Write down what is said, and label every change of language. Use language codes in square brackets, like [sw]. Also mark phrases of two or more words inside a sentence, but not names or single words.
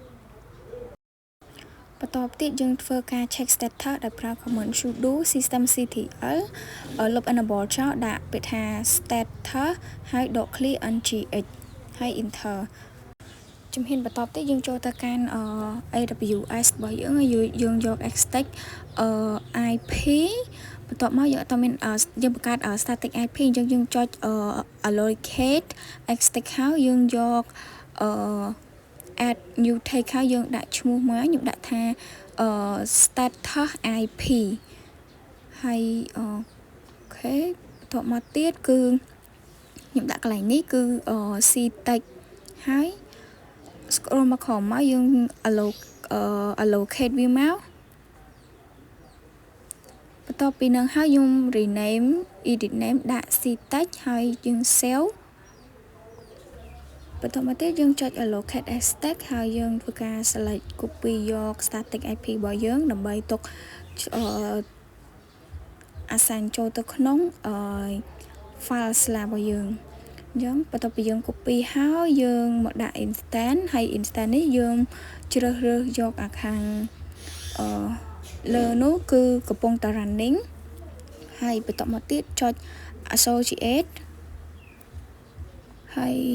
[km] បន្ទាប់ទៀតយើងធ្វើការ [en] check status [km] ដោយប្រើ [en] command sudo systemctl [km] លុប enable ចោលដាក់ពាក្យថា status ហើយដក [en] clear NGX [km] ហើយ enter ជំហានបន្ទាប់ទៀតយើងចូលទៅកាន់ AWS របស់យើងហើយយើងយក [en] extend IP [km] បន្ទាប់មកយើងអត់មានយើងបង្កើត [en] static IP [km] អញ្ចឹងយើងចុច [en] allocate extend [km] ហើយយើងយក [en] add new take [km] ហើយយើងដាក់ឈ្មោះមកខ្ញុំដាក់ថា [en] status IP [km] ហើយអូខេបន្ទាប់មកទៀតគឺខ្ញុំដាក់កន្លែងនេះគឺ ctech ហើយ scroll មកក្រោមមកយើង allocate វាមកបន្ទាប់ពីនឹងហើយខ្ញុំ [en] rename edit name [km] ដាក់ ctech ហើយយើង save បន្ទាប់មកទៀតយើងចុច [en] allocate as stack [km] ហើយយើងធ្វើការ [en] select copy [km] យក [en] static IP [km] របស់យើងដើម្បីទុក assign ចូលទៅក្នុង [en] file slash [km] របស់យើងអញ្ចឹងបន្ទាប់ពីយើង copy ហើយយើងមកដាក់ instance ហើយ instance នេះយើងជ្រើសរើសយកអាខាងលើនោះគឺកំពុងតែ running ហើយបន្ទាប់មកទៀតចុច associate ហើយ